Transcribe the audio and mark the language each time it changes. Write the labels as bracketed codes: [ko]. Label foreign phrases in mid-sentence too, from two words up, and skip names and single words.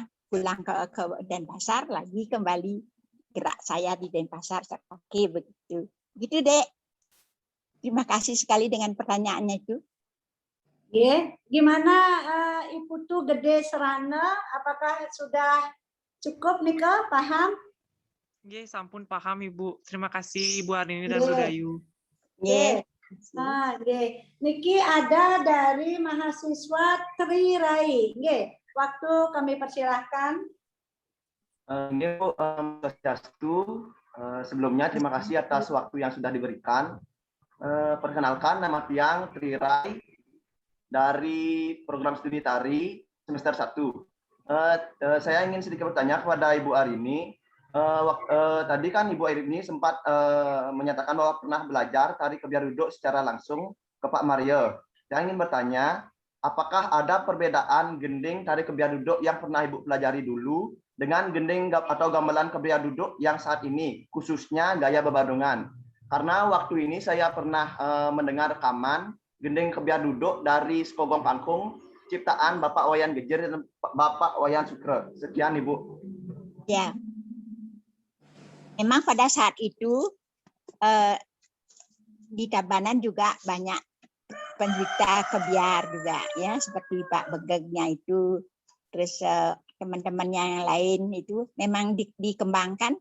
[id] Pulang ke Denpasar, lagi kembali gerak saya di Denpasar. Oke, begitu. Gitu, Dek. Terima kasih sekali dengan pertanyaannya itu. Gimana Ibu tuh Gede Serana? Apakah sudah cukup Nika, paham? Nggih, sampun paham Ibu. Terima kasih Ibu Arini dan Bu Dayu. Nggih. Nah, Niki ada dari mahasiswa Tri Rai. Nggih, waktu kami persilahkan. Nggih Bu, sebelumnya terima kasih atas waktu yang sudah diberikan. Perkenalkan nama Tiang Tri Rai. dari program studi tari semester 1. Saya ingin sedikit bertanya kepada Ibu Arini. Tadi kan Ibu Arini sempat menyatakan bahwa pernah belajar tari kebiar duduk secara langsung ke Pak Mario. Saya ingin bertanya, apakah ada perbedaan gending tari kebiar duduk yang pernah Ibu pelajari dulu dengan gending atau gamelan kebiar duduk yang saat ini, khususnya gaya bebarengan? Karena waktu ini saya pernah mendengar rekaman gending kebiar duduk dari Sepogong Pangkung, ciptaan Bapak Wayan Gejer dan Bapak Wayan Sukre. Sekian, Ibu. Ya, memang pada saat itu di Tabanan juga banyak pencipta kebiar juga, ya, seperti Pak Begegnya itu, terus teman-temannya yang lain itu memang dikembangkan.